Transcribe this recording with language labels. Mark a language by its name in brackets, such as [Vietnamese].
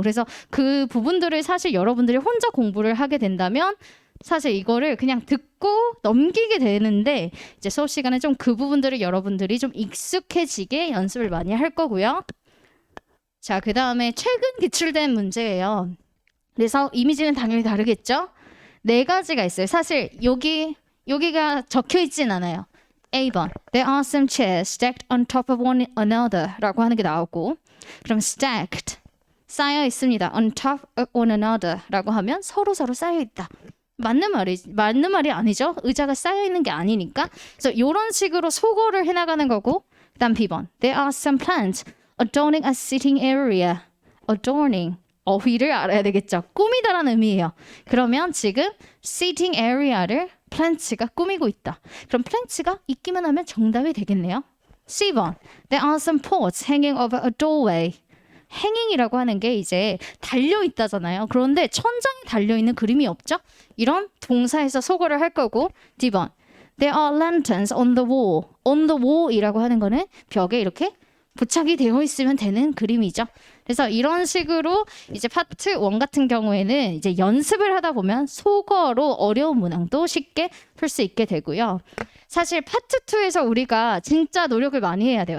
[Korean] 그래서 그 부분들을 사실 여러분들이 혼자 공부를 하게 된다면 사실 이거를 그냥 듣고 넘기게 되는데 이제 수업 시간에 좀 그 부분들을 여러분들이 좀 익숙해지게 연습을 많이 할 거고요. 자, 그 다음에 최근 기출된 문제예요. 그래서 이미지는 당연히 다르겠죠? 4가지가 있어요. 사실 여기가 적혀 있진 않아요. [English] A번 There are some chairs stacked on top of one another [Korean] 라고 하는 게 나오고 그럼 [English] stacked [Korean] 쌓여 있습니다. [English] on top of one another [Korean] 라고 하면 서로 쌓여 있다. 맞는 말이 아니죠. 의자가 쌓여 있는 게 아니니까. 그래서 이런 식으로 속어를 해나가는 거고 그다음 B번 [English] There are some plants adorning a sitting area. [Korean] adorning 어휘를 알아야 되겠죠. 꾸미다라는 의미예요. 그러면 지금 sitting area를 plants가 꾸미고 있다. 그럼 plants가 있기만 하면 정답이 되겠네요. [English] C번 There are some pots hanging over a doorway. [Korean] 행잉이라고 하는 게 이제 달려있다잖아요. 그런데 천장에 달려있는 그림이 없죠? 이런 동사에서 속어를 할 거고 D번 [English] There are lanterns on the wall. [Korean] on the wall이라고 하는 거는 벽에 이렇게 부착이 되어 있으면 되는 그림이죠. 그래서 이런 식으로 이제 파트 1 같은 경우에는 이제 연습을 하다 보면 속어로 어려운 문항도 쉽게 풀 수 있게 되고요. 사실 파트 2에서 우리가 진짜 노력을 많이 해야 돼요.